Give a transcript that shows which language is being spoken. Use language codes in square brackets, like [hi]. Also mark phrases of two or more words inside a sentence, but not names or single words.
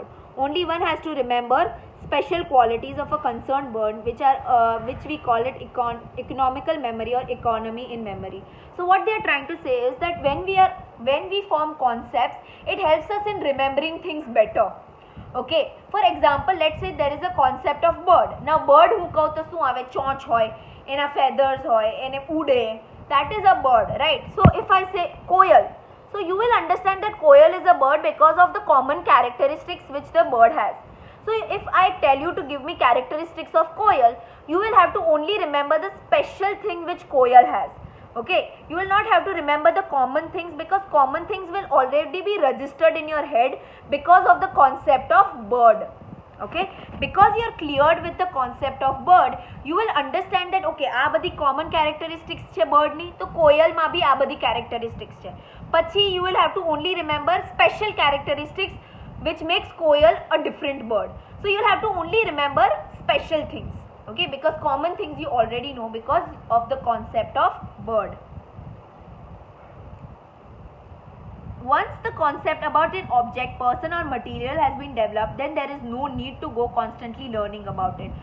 [en] Only one has to remember special qualities of a concerned bird, which we call it economical memory or economy in memory. So what they are trying to say is that when we form concepts, it helps us in remembering things better. Okay, for example, let's say there is a concept of bird. Now bird who [gu] કહું તો શું આવે, ચોંચ હોય, એના feathers હોય, એને ઉડે, [en] that is a bird, right? So if I say koel, so you will understand that koel is a bird because of the common characteristics which the bird has. So if I tell you to give me characteristics of koel, you will have to only remember the special thing which koel has. Okay, you will not have to remember the common things, because common things will already be registered in your head because of the concept of bird. Okay, because you are cleared with the concept of bird, you will understand that okay, [gu] આ બધી common characteristics છે [en] bird ની, તો કોયલ માં બી આ બધી characteristics છે. પછી you will have to only remember special characteristics which makes koel a different bird. So you will have to only remember special things. Okay, because common things you already know because of the concept of bird. Once the concept about an object, person or material has been developed, then there is no need to go constantly learning about it.